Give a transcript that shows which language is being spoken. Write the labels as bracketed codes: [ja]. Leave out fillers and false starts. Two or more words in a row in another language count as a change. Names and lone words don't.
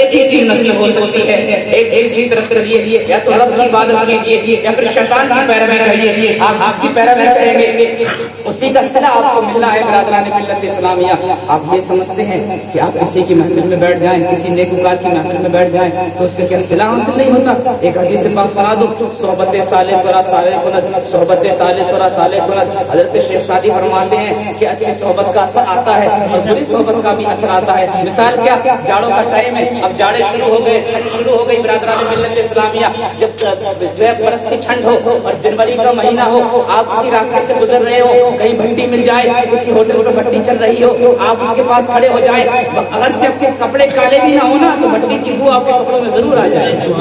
[ur] ایک ہی چیز نصیب ہو سکتی ہے، ایک چیز کی طرف چلیے، یا تو رب کی عبادت کیجیے یا پھر شیطان کی پیروی کریے۔ آپ جس کی پیروی کریں گے اسی کا صلہ آپ کو ملنا ہے۔ برادران ملت اسلامیہ، آپ یہ سمجھتے ہیں کہ آپ کسی کی محفل میں بیٹھ جائیں، کسی نیکوکار کی محفل میں بیٹھ جائیں تو اس کا کیا صلہ حاصل نہیں ہوتا؟ ایک حدیث پاک سنا دو، [fa] صحبت صالح ترا صالح کند، صحبت طالح ترا طالح کند۔ [ur] حضرت شیخ سعدی فرماتے ہیں کہ اچھی صحبت کا اثر آتا ہے اور بری صحبت کا بھی اثر آتا ہے۔ مثال کیا، جاڑوں کا ٹائم ہے، اب جاڑے شروع ہو گئے، ٹھنڈ شروع ہو گئی۔ برادران ملت اسلامیہ، جب جو ہے برس کی ٹھنڈ ہو اور جنوری کا مہینہ ہو، آپ کسی راستے سے گزر رہے ہو، کہیں بھٹی مل جائے، کسی ہوٹل پر بھٹی چل رہی ہو، آپ اس کے پاس کھڑے ہو جائیں، اگر سے آپ کے کپڑے کالے بھی نہ ہو نا تو بھٹی کی بو آپ کے کپڑوں میں ضرور آ جائے۔